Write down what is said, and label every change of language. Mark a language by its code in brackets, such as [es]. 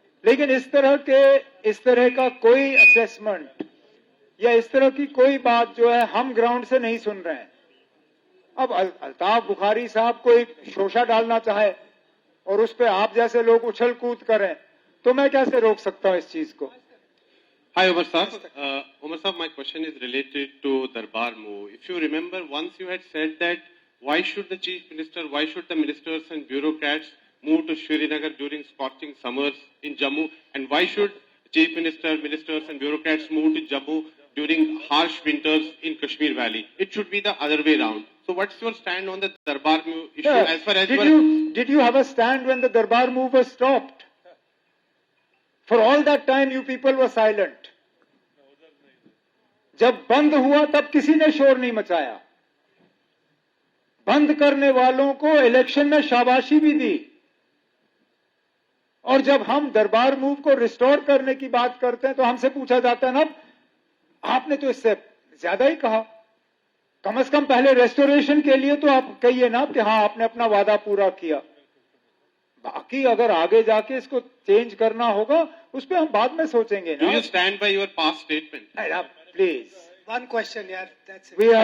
[hi] लेकिन इस तरह का कोई असेसमेंट या इस तरह की कोई बात जो है हम ग्राउंड से नहीं सुन रहे हैं। अब अल्ताफ बुखारी साहब कोई शोषा डालना चाहे और उस पर आप जैसे लोग उछल कूद करें तो मैं कैसे रोक सकता हूं इस चीज को? [en] Hi, Umar Saab. Umar Saab, my question is related to Darbar move. If you remember, once you had said that why should the Chief Minister, why should the ministers and bureaucrats move to Srinagar during scorching summers in Jammu, and why should Chief Minister, ministers and bureaucrats move to Jammu during harsh winters in Kashmir Valley? It should be the other way round. So what's your stand on the Darbar move issue as far as did you have a stand when the Darbar move was stopped? For all that time you people were silent. [hi] जब बंद हुआ तब किसी ने शोर नहीं मचाया। बंद करने वालों को इलेक्शन में शाबाशी भी दी। और जब हम दरबार मूव को रिस्टोर करने की बात करते हैं तो हमसे पूछा जाता है ना, आपने तो इससे ज्यादा ही कहा। कम से कम पहले रेस्टोरेशन के लिए तो आप कहिए ना कि हाँ आपने अपना वादा पूरा किया। बाकी अगर आगे जाके इसको चेंज करना होगा उस पर हम बाद में सोचेंगे [en] do [hi] ना। [en] you stand by your past statement? Please, One question, yeah, that's it.